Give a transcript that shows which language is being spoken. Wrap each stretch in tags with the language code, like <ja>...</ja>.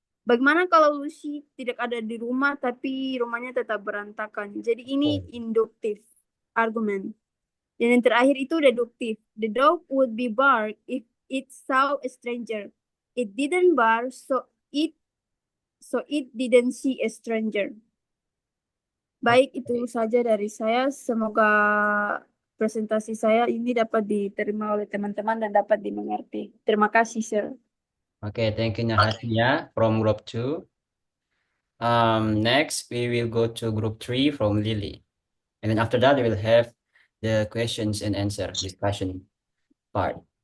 <id>Bagaimana kalau Lucy tidak ada di rumah tapi rumahnya tetap berantakan? Jadi ini induktif argument. Dan yang terakhir itu deduktif.</id> <en>The dog would be bark if it saw a stranger. It didn't bark, so it didn't see a stranger.</en> <id>Baik, itu saja dari saya. Semoga presentasi saya ini dapat diterima oleh teman-teman dan dapat dimengerti. Terima kasih, Sir.</id> <en>Okay, thank you Nahasya from group 2. Next we will go to group 3 from Lily. And then after that we will have the questions and answer discussion part.</en>